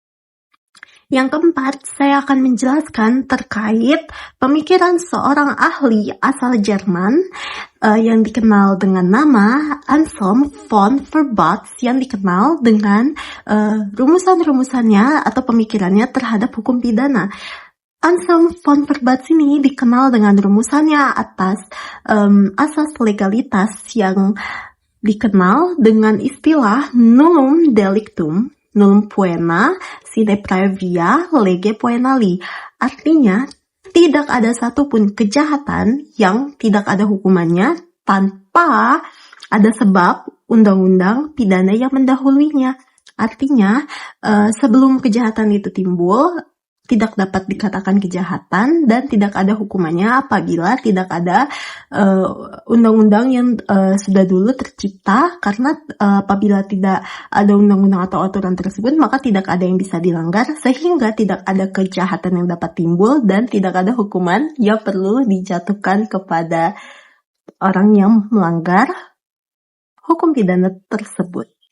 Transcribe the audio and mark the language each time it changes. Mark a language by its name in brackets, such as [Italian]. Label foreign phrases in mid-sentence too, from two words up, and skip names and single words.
[Indonesian] Yang keempat, saya akan menjelaskan terkait pemikiran seorang ahli asal Jerman yang dikenal dengan nama Anselm von Verbats, yang dikenal dengan rumusan-rumusannya atau pemikirannya terhadap hukum pidana. Anselm von Verbats ini dikenal dengan rumusannya atas asas legalitas yang dikenal dengan istilah [Latin] nullum delictum, nullum poena sine praevia lege poenali. [Indonesian] Artinya, tidak ada satupun kejahatan yang tidak ada hukumannya tanpa ada sebab undang-undang pidana yang mendahuluinya. Artinya, sebelum kejahatan itu timbul, tidak dapat dikatakan kejahatan dan tidak ada hukumannya apabila tidak ada undang-undang yang sudah dulu tercipta, karena apabila tidak ada undang-undang atau aturan tersebut maka tidak ada yang bisa dilanggar, sehingga tidak ada kejahatan yang dapat timbul dan tidak ada hukuman yang perlu dijatuhkan kepada orang yang melanggar hukum pidana tersebut.